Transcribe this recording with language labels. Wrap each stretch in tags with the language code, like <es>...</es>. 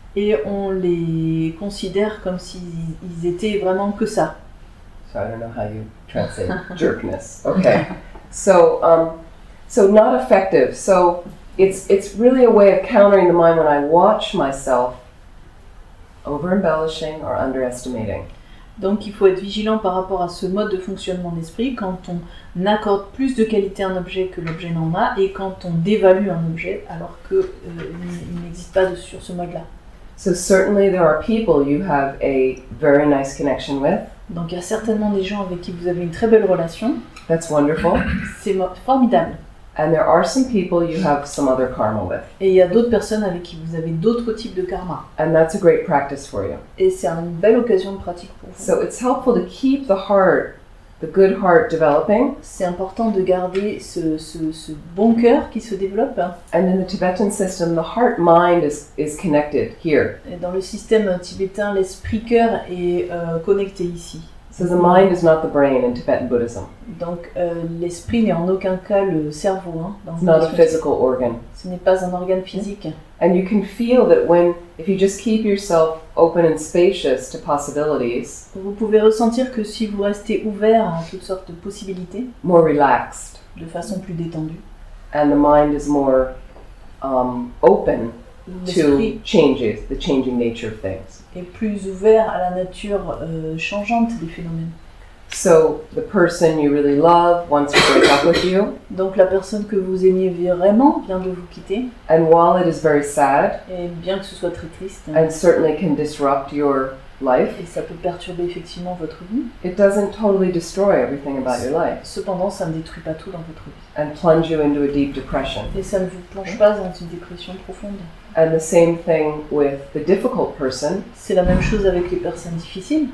<fr>Et on les considère comme s'ils étaient vraiment que ça.</fr> <en>So I don't know how you translate jerkness. Okay. So not effective. So it's really a way of countering the mind when I watch myself over embellishing or underestimating.</en> <fr>Donc il faut être vigilant par rapport à ce mode de fonctionnement d'esprit quand on accorde plus de qualité à un objet que l'objet n'en a et quand on dévalue un objet alors qu'il n'existe pas sur ce mode-là.</fr> <en>So certainly there are people you have a very nice connection with.</en> <fr>Donc il y a certainement des gens avec qui vous avez une très belle relation,</fr> <en>That's wonderful.</en> <fr>c'est formidable.</fr> <en>And there are some people you have some other karma with.</en> <fr>Et il y a d'autres personnes avec qui vous avez d'autres types de karma.</fr> <en>And that's a great practice for you.</en> <fr>Et c'est une belle occasion de pratique pour vous.</fr> <en>So it's helpful to keep the heart, the good heart developing.</en> <fr>C'est important de garder ce bon cœur qui se développe.</fr> <en>And in the Tibetan system, the heart-mind is connected here.</en> <fr>Et dans le système tibétain, l'esprit-cœur est connecté ici.</fr> <en>So the mind is not the brain in Tibetan Buddhism.</en> <fr>Donc l'esprit n'est en aucun cas le cerveau. Hein, dans</fr> <en>It's</en> <fr>le</fr> <en>not a</en> <fr>bouddhisme.</fr> <en>physical organ.</en> <fr>Ce n'est pas un organe physique.</fr> <en>And you can feel that if you just keep yourself open and spacious to possibilities,</en> <fr>Vous pouvez ressentir que si vous restez ouvert à toutes sortes de possibilités,</fr> <en>more relaxed,</en> <fr>de façon plus détendue,</fr> <en>and the mind is more open</en> <fr>l'esprit</fr> <en>to changes, the changing nature of things.</en> <fr>est plus ouvert à la nature changeante des phénomènes.</fr> <en>So the person you really love wants to break up with you,</en> <fr>Donc la personne que vous aimiez vraiment vient de vous quitter,</fr> <en>and while it is very sad</en> <fr>et bien que ce soit très triste,</fr> <en>and certainly can disrupt your life,</en> <fr>et ça peut perturber effectivement votre vie,</fr> <en>it doesn't totally destroy everything about your life</en> <fr>cependant ça ne détruit pas tout dans votre vie.</fr> <en>and plunge you into a deep depression.</en> <fr>Et ça ne vous plonge pas dans une dépression profonde.</fr> <en>And the same thing with the difficult person.</en> <fr>C'est la même chose avec les personnes difficiles.</fr>